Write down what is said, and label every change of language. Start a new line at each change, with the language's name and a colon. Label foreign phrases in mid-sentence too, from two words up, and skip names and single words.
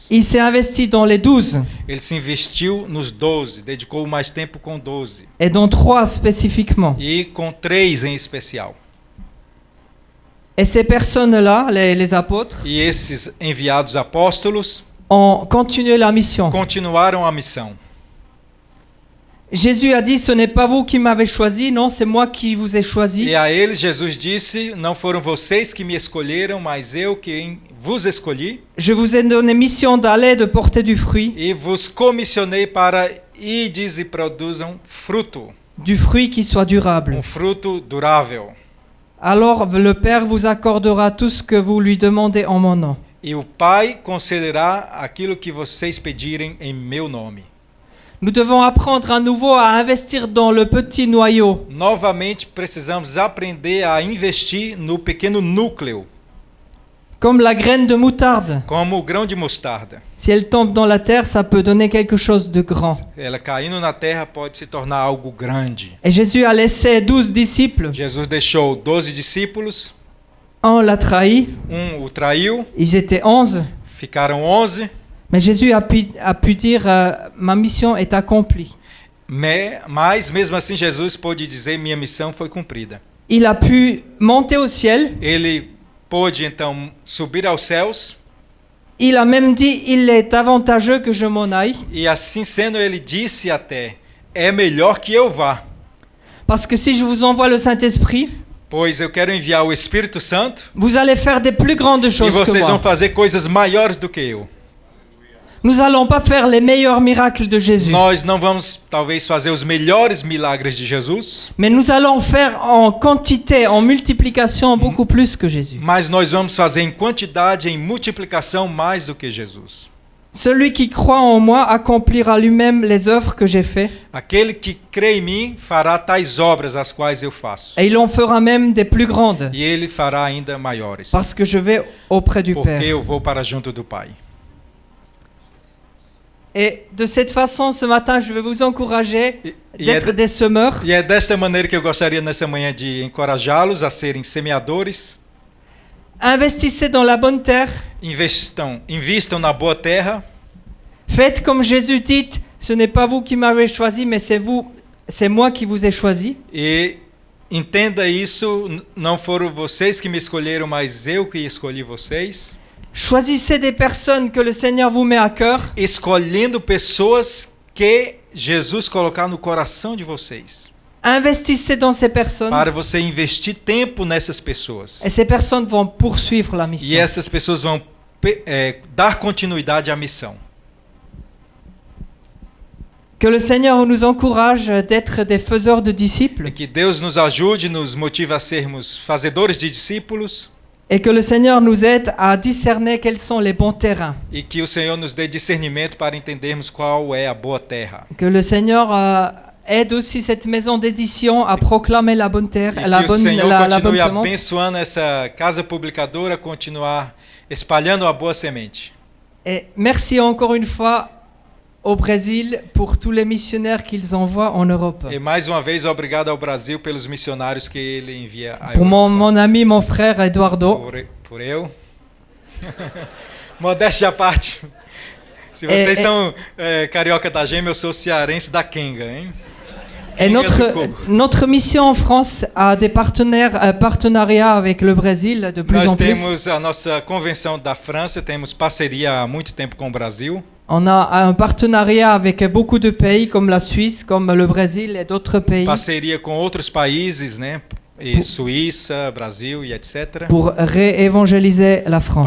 French: Il s'est investi dans les 12,
Portuguese: Ele se investiu nos 12, dedicou mais tempo com 12
French: et dans 3 spécifiquement.
Portuguese: e com 3 em especial.
French: Et ces personnes-là, les apôtres,
Portuguese: E esses enviados apóstolos
French: ont continué la mission.
Portuguese: continuaram a missão.
French: Jésus a dit, ce n'est pas vous qui m'avez choisi, non, c'est moi qui vous ai choisi.
Portuguese: E a eles Jesus disse, não foram vocês que me escolheram, mas eu quem vos escolhi.
French: Je vous ai donné mission d'aller, de porter du fruit,
Portuguese: E vos comissionei para ides e produzam fruto,
French: du fruit qui soit durable.
Portuguese: fruto durável.
French: Alors le Père vous accordera tout ce que vous lui demandez en mon nom.
Portuguese: E o Pai concederá aquilo que vocês pedirem em meu nome.
French: Nous devons apprendre à nouveau à investir dans le petit noyau.
Portuguese: Novamente precisamos aprender a investir no pequeno núcleo,
French: Comme la graine de moutarde.
Portuguese: como o grão de mostarda.
French: Si elle tombe dans la terre, ça peut donner quelque chose de grand.
Portuguese: Ela caindo na terra pode se tornar algo grande.
French: Et Jésus a laissé 12 disciples.
Portuguese: Jesus deixou 12 discípulos,
French: Un l'a trahi,
Portuguese: o traiu,
French: ils étaient 11.
Portuguese: ficaram 11,
French: Mais Jésus a pu dire, ma mission est accomplie.
Portuguese: mas mesmo assim Jesus pôde dizer, minha missão foi cumprida.
French: Il a pu monter au ciel.
Portuguese: Ele pôde então subir aos céus,
French: Il a même dit, il est avantageux que je m'en aille.
Portuguese: e assim sendo ele disse até, é melhor que eu vá,
French: Parce que si je vous envoie le Saint-Esprit,
Portuguese: pois eu quero enviar o Espírito Santo,
French: vous allez faire des plus grandes
Portuguese: e
French: choses que
Portuguese: vocês vão
French: moi.
Portuguese: fazer coisas maiores do que eu.
French: Nous n'allons pas faire les meilleurs miracles de Jésus.
Portuguese: Nós não vamos talvez fazer os melhores milagres de Jesus,
French: Mais nous allons faire en quantité, en multiplication, beaucoup plus que Jésus.
Portuguese: mas nós vamos fazer em quantidade, em multiplicação mais do que Jesus.
French: Celui qui croit en moi accomplira lui-même les œuvres que j'ai faites,
Portuguese: Aquele que crê em mim fará tais obras as quais eu faço,
French: et il en fera même des plus grandes,
Portuguese: e ele fará ainda maiores,
French: parce que je vais auprès du
Portuguese: porque
French: Père.
Portuguese: eu vou para junto do Pai.
French: Et de cette façon, ce matin, je vais vous encourager
Portuguese: E é,
French: d'être des semeurs,
Portuguese: e é desta maneira que eu gostaria nessa manhã de encorajá-los a serem semeadores.
French: investissez dans la bonne terre,
Portuguese: Invistam na boa terra.
French: faites comme Jésus dit, ce n'est pas vous qui m'avez choisi, mais c'est moi qui vous ai choisi.
Portuguese: E entenda isso, não foram vocês que me escolheram, mas eu que escolhi vocês.
French: Choisissez des personnes que le Seigneur vous met à cœur,
Portuguese: Escolhendo pessoas que Jesus colocar no coração de vocês.
French: investissez dans ces personnes,
Portuguese: Para você investir tempo nessas pessoas.
French: et ces personnes vont poursuivre la
Portuguese: E
French: mission.
Portuguese: essas pessoas vão dar continuidade à missão.
French: Que le Seigneur nous encourage d'être des faiseurs de disciples,
Portuguese: E que Deus nos ajude, nos motive a sermos fazedores de discípulos.
French: et que le Seigneur nous aide à discerner quels sont les bons terrains.
Portuguese: E que o Senhor nos dê discernimento para entendermos qual é a boa terra.
French: Que le Seigneur aide aussi cette maison d'édition à proclamer la bonne terre,
Portuguese: E
French: la
Portuguese: que o
French: bonne,
Portuguese: Senhor
French: la bonne
Portuguese: continue
French: semence.
Portuguese: abençoando essa casa publicadora, a continuar espalhando a boa semente.
French: Et merci encore une fois au Brésil pour tous les missionnaires qu'ils envoient en Europe.
Portuguese: E mais uma vez, obrigado ao Brasil pelos missionários que ele envia à
French: Pour
Portuguese: Europa.
French: mon ami, mon frère Eduardo.
Portuguese: Por eu. Modéstia à parte. Se vocês são carioca da gema, eu sou cearense da Kenga, hein?
French: Et notre mission en France a des partenariats avec le Brésil de plus
Portuguese: Nós
French: en plus.
Portuguese: temos a nossa convenção da França, temos parceria há muito tempo com o Brasil.
French: On a un partenariat avec beaucoup de pays comme la Suisse, comme le Brésil et d'autres pays
Portuguese: Parceria com outros países, né? E Suíça, Brasil e etc.
French: pour réévangéliser la France.